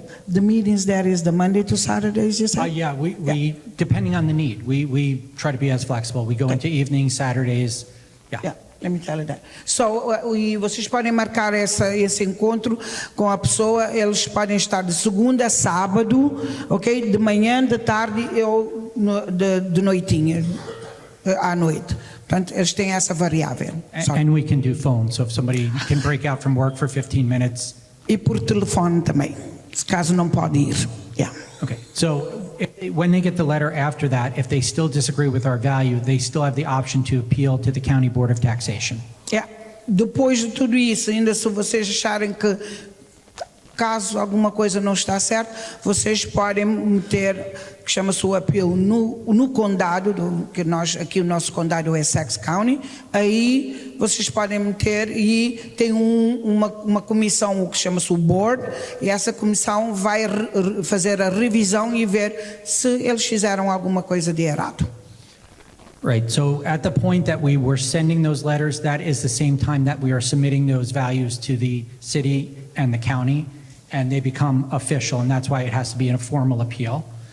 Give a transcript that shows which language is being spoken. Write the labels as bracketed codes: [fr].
[en] The meetings there is the Monday to Saturdays, you said? Yeah, we depending on the need, we try to be as flexible. We go into evenings, Saturdays, Yeah, let me tell you that. So, [pt] e vocês podem marcar esse encontro com a pessoa, eles podem estar de segunda a sábado, ok? De manhã, de tarde ou de noitinha, à noite. Portanto, eles têm essa variável. [en] And we can do phone, so if somebody can break out from work for 15 minutes. [pt] E por telefone também, se caso não pode ir. [en] Yeah. Okay, so when they get the letter after that, if they still disagree with our value, they still have the option to appeal to the County Board of Taxation. Yeah. [pt] Depois de tudo isso, ainda se vocês acharem que caso alguma coisa não está certa, vocês podem meter, que chama-se o apelo, no condado, que aqui o nosso condado é Essex County, aí vocês podem meter e tem uma comissão, o que chama-se o board, e essa comissão vai fazer a revisão e ver se eles fizeram alguma coisa de errado. [en] Right, so at the point that we were sending those letters, that is the same time that we are submitting those values to the city and the county, and they become official, and that's why it has to be in a formal appeal.